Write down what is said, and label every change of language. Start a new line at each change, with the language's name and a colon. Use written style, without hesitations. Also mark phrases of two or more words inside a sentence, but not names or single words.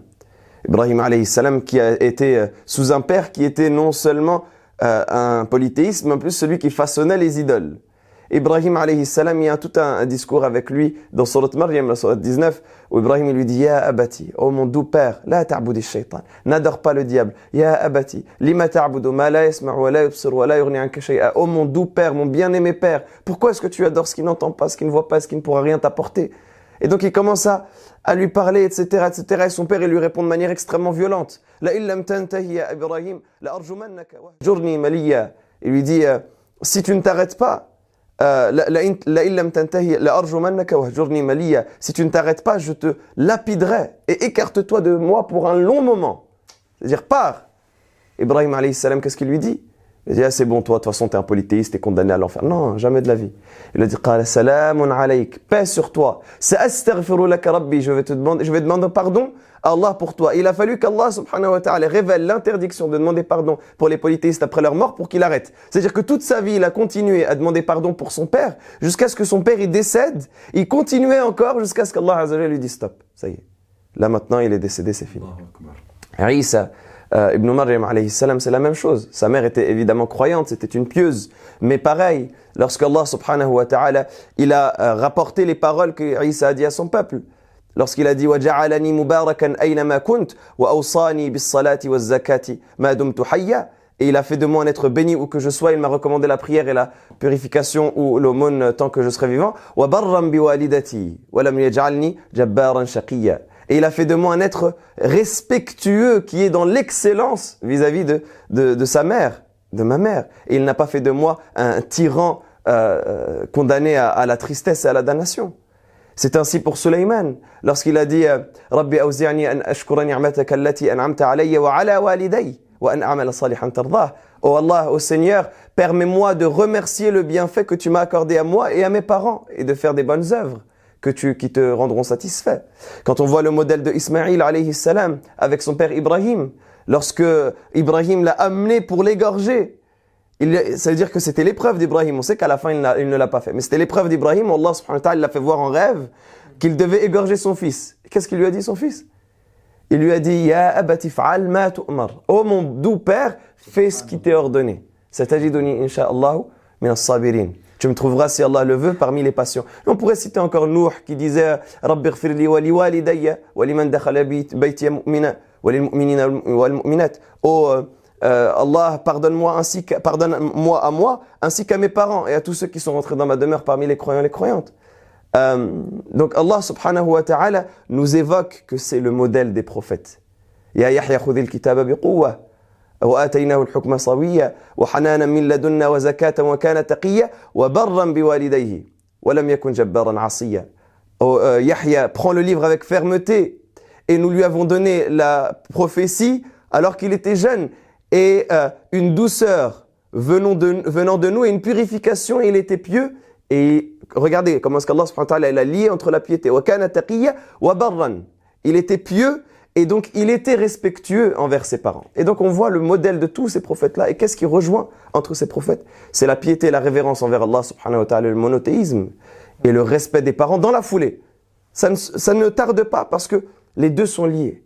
French: Ibrahim
Arabic: عليه السلام
French: qui a été sous un père qui était non seulement un polythéiste, mais en plus celui qui façonnait les idoles. Ibrahim
Arabic: عليه السلام,
French: il y a tout un discours avec lui dans Surat Maryam, la Surat 19, où Ibrahim lui dit «
Arabic: يا أبت,
French: oh mon doux père,
Arabic: لا تعبد الشيطان,
French: n'adore pas le diable.
Arabic: يا أبت لم تعبد ما لا يسمع ولا يبصر ولا يغني عنك شيئا.
French: Oh mon doux père, mon bien-aimé père, pourquoi est-ce que tu adores ce qui n'entend pas, ce qui ne voit pas, ce qui ne pourra rien t'apporter ?» Et donc il commence à lui parler, etc., etc. Et son père, il lui répond de manière extrêmement violente. «
Arabic: لئن لم تنته يا إبراهيم لأرجمنك واهجرني مليا.
French: » Il lui dit « Si tu ne t'arrêtes pas, si tu ne t'arrêtes pas, je te lapiderai et écarte-toi de moi pour un long moment. » C'est-à-dire, pars. Ibrahim
Arabic: عليه السلام,
French: qu'est-ce qu'il lui dit? Il dit, ah, c'est bon, toi, de toute façon, t'es un polythéiste, t'es condamné à l'enfer. Non, jamais de la vie. Il a dit,
Arabic: قال سلام عليك,
French: paix sur toi.
Arabic: سأستغفر لك ربي,
French: je vais demander pardon à Allah pour toi. Il a fallu qu'Allah
Arabic: سبحانه وتعالى
French: révèle l'interdiction de demander pardon pour les polythéistes après leur mort pour qu'il arrête. C'est-à-dire que toute sa vie, il a continué à demander pardon pour son père jusqu'à ce que son père il décède. Il continuait encore jusqu'à ce qu'Allah
Arabic: عز وجل
French: lui dise stop. Ça y est. Là maintenant, il est décédé, c'est fini. Isa Ibn Maryam
Arabic: عليه السلام,
French: c'est la même chose. Sa mère était évidemment croyante, c'était une pieuse. Mais pareil, lorsque Allah
Arabic: سبحانه وتعالى,
French: il a rapporté les paroles que Isa a dit à son peuple. Lorsqu'il a dit
Arabic: وَجَعَلَنِي مُبَارَكًا أَيْنَمَا كُنْتُ وَأَوْصَانِي بِالصَّلَاةِ وَالزَّكَاةِ مَا دُمْتُ حَيًّا.
French: Et il a fait de moi un être béni où que je sois. Il m'a recommandé la prière et la purification ou l'aumône tant que je serai vivant.
Arabic: وَبَرًّا بِوَالِدَتِي وَلَمْ يَجْعَلْنِي جَبَّارًا شَقِيًّا.
French: Et il a fait de moi un être respectueux qui est dans l'excellence vis-à-vis de sa mère, de ma mère. Et il n'a pas fait de moi un tyran condamné à la tristesse et à la damnation. C'est ainsi pour Sulayman, lorsqu'il a dit «
Arabic: رب أوزعني أن أشكر نعمتك التي أنعمت علي وعلى والدي وأن أعمل صالحا ترضاه »
French: Oh Allah, ô Seigneur, permets-moi de remercier le bienfait que tu m'as accordé à moi et à mes parents et de faire des bonnes œuvres qui te rendront satisfait. Quand on voit le modèle de Ismaïl
Arabic: عليه السلام
French: avec son père Ibrahim, lorsque Ibrahim l'a amené pour l'égorger, ça veut dire que c'était l'épreuve d'Ibrahim. On sait qu'à la fin, il ne l'a pas fait. Mais c'était l'épreuve d'Ibrahim. Allah
Arabic: سبحانه وتعالى
French: l'a fait voir en rêve qu'il devait égorger son fils. Qu'est-ce qu'il lui a dit, son fils? Il lui a dit,
Arabic: يا أبت افعل ما تؤمر.
French: Oh mon doux père, fais ce qui t'est ordonné.
Arabic: ستجدني إن شاء الله من الصابرين.
French: Tu me trouveras, si Allah le veut, parmi les patients. On pourrait citer encore Nuh qui disait,
Arabic: رب اغفر لي ولوالدي ولمن دخل بيتي مؤمنا وللمؤمنين والمؤمنات.
French: Oh Allah, pardonne-moi à moi, ainsi qu'à mes parents et à tous ceux qui sont rentrés dans ma demeure parmi les croyants et les croyantes. Donc Allah
Arabic: سبحانه وتعالى
French: nous évoque que c'est le modèle des prophètes.
Arabic: يا يحيى خذ الكتاب بقوة وآتيناه الحكم صبيا وحنانا من لدنا وزكاة وكان تقيا وبرا بوالديه ولم يكن جبارا عصيا.
French: Yahya, prend le livre avec fermeté et nous lui avons donné la prophétie alors qu'il était jeune. Et une douceur venant de nous et une purification, et il était pieux. Et regardez comment est-ce qu'Allah
Arabic: سبحانه وتعالى
French: a lié entre la piété.
Arabic: وكان تقيا وبرا.
French: Il était pieux et donc il était respectueux envers ses parents. Et donc on voit le modèle de tous ces prophètes-là. Et qu'est-ce qui rejoint entre ces prophètes? C'est la piété et la révérence envers Allah
Arabic: سبحانه وتعالى,
French: le monothéisme et le respect des parents dans la foulée. Ça ne tarde pas parce que les deux sont liés.